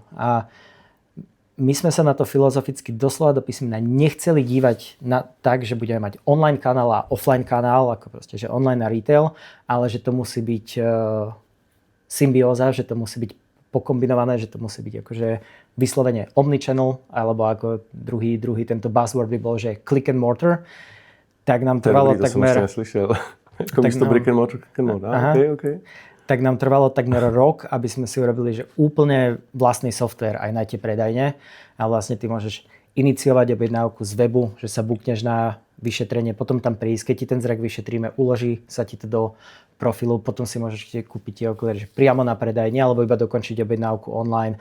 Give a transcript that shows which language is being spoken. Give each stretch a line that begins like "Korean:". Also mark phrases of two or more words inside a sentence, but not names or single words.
Slovak: A my sme sa na to filozoficky doslova do písmena nechceli dívať na tak, že budeme mať online kanál a offline kanál, ako proste, že online a retail, ale že to musí byť symbióza, že to musí byť pokombinované, že to musí byť akože vyslovene omnichannel, alebo ako druhý tento buzzword by bol, že
English: click and mortar.
Slovak: Tak nám trvalo takmer... To som neslyšel. Ako místo
English: brick and mortar, click and mortar.
Slovak: Okay. Tak nám trvalo takmer rok, aby sme si urobili, že úplne vlastný software aj na tie predajne. A vlastne ty môžeš iniciovať objednávku z webu, že sa bukneš na vyšetrenie, potom tam prísť, keď ti ten zrak vyšetríme, uloží sa ti to do profilu, potom si môžeš kúpiť tie okuliare priamo na predajne alebo iba dokončiť objednávku online.